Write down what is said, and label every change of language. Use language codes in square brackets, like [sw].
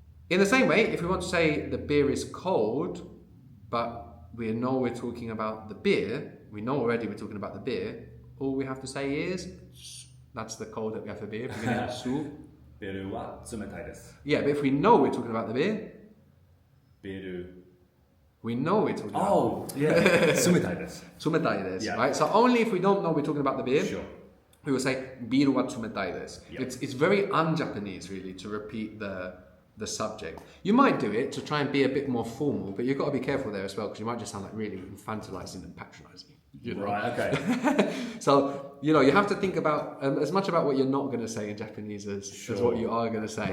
[en] In the same way, if we want to say the beer is cold, but we know we're talking about the beer, we know already we're talking about the beer, all we have to say is, that's the code that we have for beer, beginning su. [ja] ビールは冷たいです. [en] Yeah, but if we know we're talking about the beer, [ja] ビール [en] we know we're talking about Oh, yeah. [ja] 冷たいです. 冷たいです, [en] Yeah. right? So only if we don't know we're talking about the beer, Sure. we will say [ja] ビールは冷たいです. [en] Yeah. It's very un-Japanese, really, to repeat the subject. You might do it to try and be a bit more formal, but you've got to be careful there as well, because you might just sound like really infantilizing and patronizing. You know? Right, okay. So, you know, you have to think about as much about what you're not going to say in Japanese as what you are going to say.